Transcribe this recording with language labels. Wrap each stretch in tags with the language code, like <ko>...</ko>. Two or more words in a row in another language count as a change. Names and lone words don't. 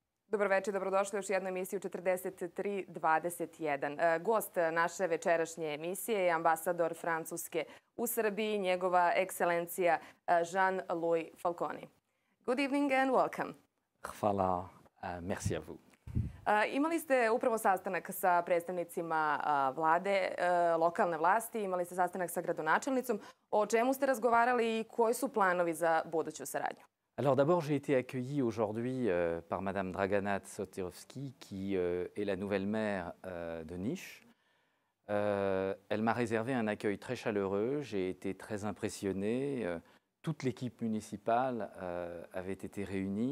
<sr>Dobro večer, dobrodošli u još jednu emisiju 4321. Gost naše večerašnje emisije je ambasador Francuske u Srbiji, njegova ekscelencija Jean-Louis Falconi.</sr> <en>Good evening and welcome.</en> <sr>Hvala,</sr> <fr>merci à vous.</fr> <sr>Imali ste upravo sastanak sa predstavnicima vlade, lokalne vlasti, imali ste sastanak sa gradonačelnicom. O čemu ste razgovarali i koji su planovi za buduću saradnju?</sr> <fr>Alors d'abord, j'ai été accueilli aujourd'hui par Madame Dragana Sotirovski, qui est la nouvelle maire de Niš. Elle m'a réservé un accueil très chaleureux, j'ai été très impressionné. Toute l'équipe municipale avait été réunie.</fr>